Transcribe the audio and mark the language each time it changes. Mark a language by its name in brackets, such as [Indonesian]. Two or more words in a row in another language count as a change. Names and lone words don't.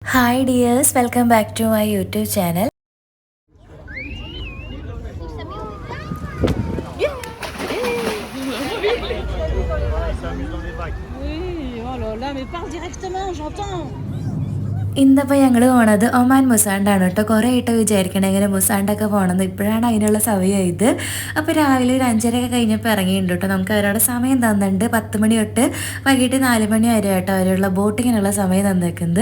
[English] Hi dears, welcome back to my YouTube channel. [French] Oui, oh là là, mais parle directement, j'entends. [Malayalam] ഇന്നിപ്പോൾ ഞങ്ങൾ പോണത് ഒമാൻ മുസാണ്ടാണ് കേട്ടോ. കുറേ ആയിട്ട് വിചാരിക്കണേ ഇങ്ങനെ മുസാണ്ടൊക്കെ പോകണമെന്ന്. ഇപ്പോഴാണ് അതിനുള്ള സമയമായത്. അപ്പോൾ രാവിലെ ഒരു 5:30 കഴിഞ്ഞപ്പോൾ ഇറങ്ങിയിട്ടുണ്ട് കേട്ടോ. നമുക്ക് അവരോട് സമയം തന്നിട്ടുണ്ട്. 10 മണി തൊട്ട് വൈകിട്ട് 4 മണി വരെ കേട്ടോ അവരുള്ള ബോട്ടിങ്ങിനുള്ള സമയം തന്നേക്കുന്നത്.